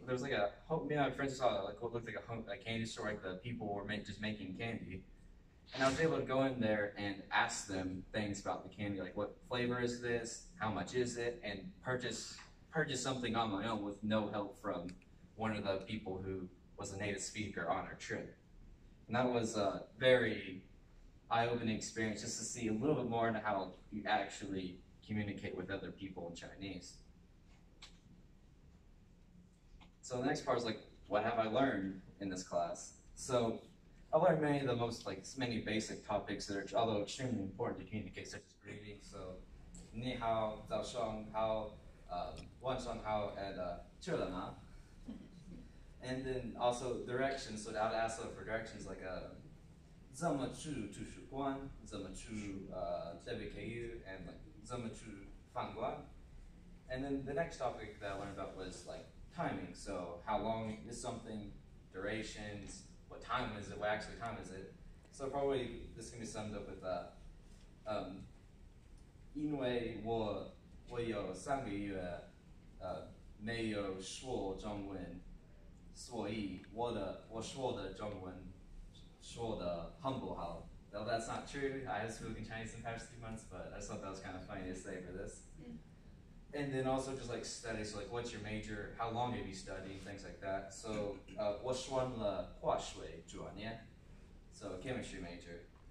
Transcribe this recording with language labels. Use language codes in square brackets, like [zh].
[en] There was like me and my friends saw like what looked like a candy store, like the people were just making candy, and I was able to go in there and ask them things about the candy, like what flavor is this, how much is it, and purchase something on my own with no help from one of the people who was a native speaker on our trip, and that was a very eye-opening experience just to see a little bit more into how you actually communicate with other people in Chinese. So the next part is like, what have I learned in this class? So I learned many basic topics that are, although extremely important to communicate, such as greetings. [zh] So, 你好, 早上好, 晚上好, and 吃了吗? [en] And then also directions. So I would ask for directions like [zh] 怎么去图书馆, 怎么去WKU, [en] and like [zh] 怎么去饭馆. [en] And then the next topic that I learned about was like timing. So how long is something, durations, what time is it, what actually time is it. So probably this can be summed up with [zh] 因为我有3个月没有说中文，所以我说的中文说的很不好. [en] Though that's not true. I have spoken Chinese in the past 3 months, but I just thought that was kind of funny to say for this. And then also just like study, so like what's your major, how long have you studied, things like that. So [zh] 我选了化学专业, [en] so a chemistry major.